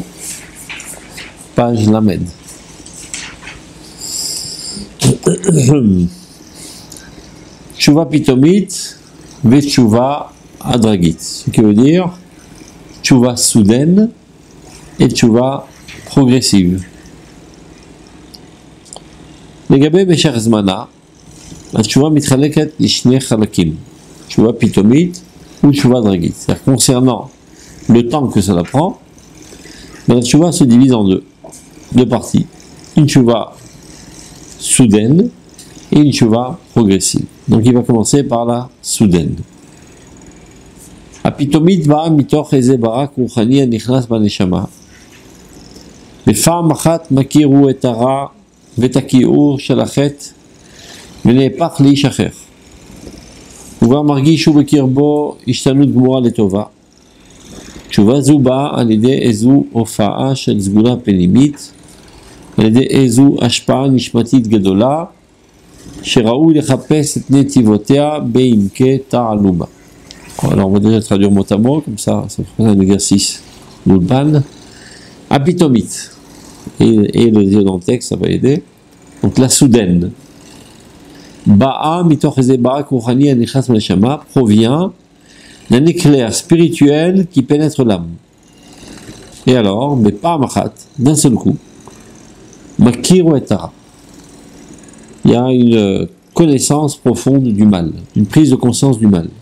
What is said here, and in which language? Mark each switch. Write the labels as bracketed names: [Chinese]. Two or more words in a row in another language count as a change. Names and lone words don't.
[French] Page Lamed. [Hebrew] תשובה פתאומית ותשובה הדרגתית. [French] Ce qui veut dire tchouva soudaine et tchouva progressive. [Hebrew] לגבי משך זמנה, התשובה מתחלקת לשני חלקים, תשובה פתאומית ותשובה דרגית. [French] C'est-à-dire concernant le temps que cela prend, la tchouva se divise en deux parties. Une tchouva soudaine et une tchouva progressive. Donc il va commencer par la soudaine. [Hebrew] הפתאומית באה מתוך איזה ברק רוחני הנכנס בנשמה. בפעם אחת מכירו את הרע ואת הכיעור של החטא ונהפך לאיש אחר. וכבר מרגיש בקרבו השתנות גמורה לטובה. תשובה זו באה על ידי איזו הופעה של סגולה פנימית, על ידי איזו השפעה נשמתית גדולה, שראוי לחפש את נתיבותיה בעמקי תעלומה. [French] Alors on va déjà traduire mot à mot, comme ça fera un exercice d'Ulpan. Apitomite. Et le dire dans le texte, ça va aider. Donc la soudaine. [Hebrew] באה מתוך איזה ברק רוחני הנכנס נשמה [French] provient d'un éclair spirituel qui pénètre l'âme. Et alors, mais [Hebrew] בפעם אחת, [French] d'un seul coup, [Hebrew] מכירו את הרע. [French] Il y a une connaissance profonde du mal, une prise de conscience du mal.